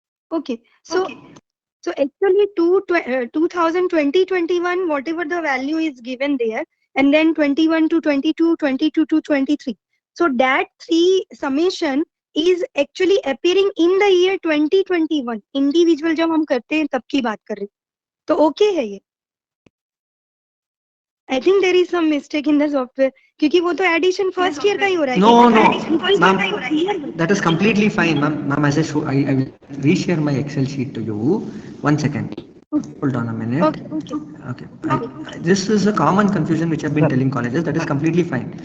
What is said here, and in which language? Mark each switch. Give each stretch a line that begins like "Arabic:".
English: Okay. So actually 2020-21, whatever the value is given there, and then 21 to 22, 22 to 23. So that 3 summation is actually appearing in the year 2021.
Hindi: Individual जब हम करते हैं तब की बात कर रहे हैं. तो okay है ये.
English: I think there is some mistake in the software
Hindi: क्योंकि वो तो addition first year का ही हो रहा है.
English: No, ma'am, that is completely fine, ma'am. Ma'am, as I will reshare my Excel sheet to you. 1 second. Hold on a minute. Okay. This is a common confusion which I've been telling colleges. That is completely fine.